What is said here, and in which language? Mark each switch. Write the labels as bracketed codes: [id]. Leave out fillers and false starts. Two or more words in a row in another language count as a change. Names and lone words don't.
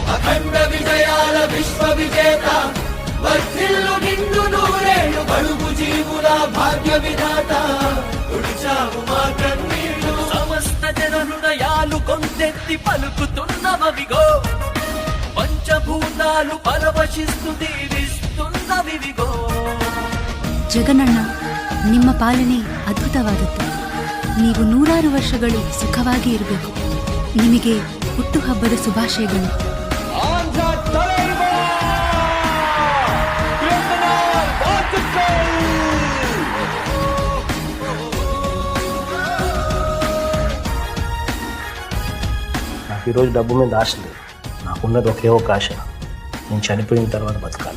[te] అఖండ విజయాల విశ్వ విజేత వర్ధిల్లు నిండు నూరేళ్ళు బడుగు జీవుల భాగ్య విధాత తుడిచావు మా కన్నీళ్లు సమస్త జన హృదయాలు కొంతెత్తి పలుకుతున్నవిగో పంచభూతాలు పరవశిస్తు దీవిస్తున్నవిగో. [kn] ಜಗನಣ್ಣ, ನಿಮ್ಮ ಪಾಲನೆ ಅದ್ಭುತವಾದದ್ದು. ನೀವು 100 ವರ್ಷಗಳು ಸುಖವಾಗಿ ಇರಬೇಕು. ನಿಮಗೆ ಹುಟ್ಟುಹಬ್ಬದ ಶುಭಾಶಯಗಳು. [te] నాకు ఈరోజు డబ్బు మీద ఆశ లేదు. నాకున్నది ఒకే ఒక ఆశ, నేను చనిపోయిన తర్వాత బతకాలి.